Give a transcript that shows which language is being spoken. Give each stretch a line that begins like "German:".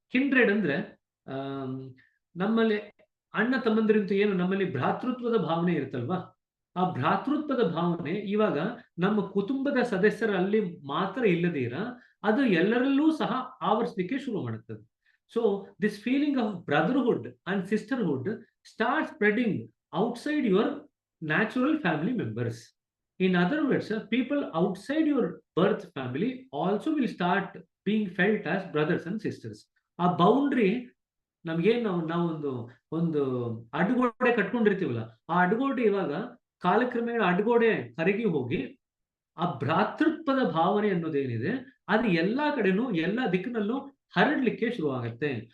Kannada: ಕಿಂಡ್ರೆಡ್ ಅಂದ್ರೆ ನಮ್ಮಲ್ಲಿ ಅಣ್ಣ ತಮ್ಮಂದಿರಂತೂ ಏನು ನಮ್ಮಲ್ಲಿ ಭ್ರಾತೃತ್ವದ ಭಾವನೆ ಇರುತ್ತಲ್ವಾ, ಆ ಭ್ರಾತೃತ್ವದ ಭಾವನೆ ಇವಾಗ ನಮ್ಮ ಕುಟುಂಬದ ಸದಸ್ಯರಲ್ಲಿ ಮಾತ್ರ ಇಲ್ಲದೀರ ಅದು ಎಲ್ಲರಲ್ಲೂ ಸಹ ಆವರಿಸಲಿಕ್ಕೆ ಶುರು ಮಾಡುತ್ತದೆ.
English: So this feeling of brotherhood and sisterhood start spreading outside your natural family members. In other words, people outside your birth family also will start being felt as brothers and sisters.
Kannada: ಆ ಬೌಂಡ್ರಿ ನಮ್ಗೆ ಒಂದು ಅಡ್ಗೋಡೆ ಕಟ್ಕೊಂಡಿರ್ತೀವಲ್ಲ, ಆ ಅಡ್ಗೋಡೆ ಇವಾಗ ಕಾಲಕ್ರಮೇಣ ಅಡ್ಗೋಡೆ ಕರಗಿ ಹೋಗಿ ಆ ಭ್ರಾತೃತ್ವದ ಭಾವನೆ ಅನ್ನೋದೇನಿದೆ ಅದು ಎಲ್ಲಾ ಕಡೆನೂ ಎಲ್ಲಾ ದಿಕ್ಕಿನಲ್ಲೂ ಹರಡ್ಲಿಕ್ಕೆ ಶುರು ಆಗುತ್ತೆ.